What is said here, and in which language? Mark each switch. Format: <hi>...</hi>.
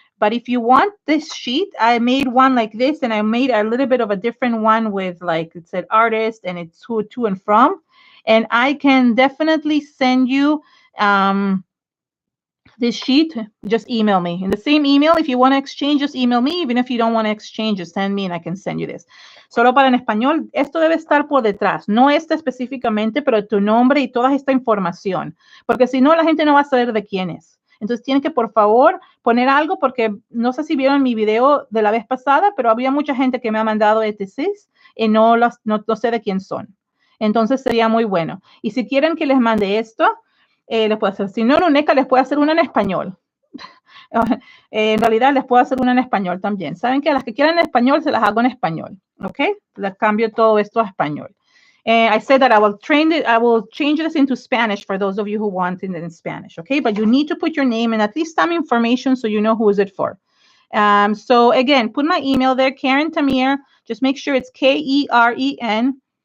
<en>But if you want this sheet, I made one like this, and I made a little bit of a different one with, like, it said artist and it's who to and from. And I can definitely send you this sheet. Just email me in the same email. If you want to exchange, just email me. Even if you don't want to exchange, just send me and I can send you this.</en> <es>Solo para en español, esto debe estar por detrás, no este específicamente, pero tu nombre y toda esta información, porque si no, la gente no va a saber de quién es. Entonces tienen que, por favor, poner algo, porque no sé si vieron mi video de la vez pasada, pero había mucha gente que me ha mandado ETCs y no sé de quién son. Entonces sería muy bueno. Y si quieren que les mande esto, les puedo hacer. Si no, Luneca les puede hacer una en español. En realidad les puedo hacer una en español también. Saben que a las que quieran en español se las hago en español. ¿Ok? Les cambio todo esto a español.</es> <en>I said that I will change this into Spanish for those of you who want it in Spanish. Okay? But you need to put your name and at least some information so you know who is it for. So again, put my email there, Karen Tamir. Just make sure it's Keren.</en>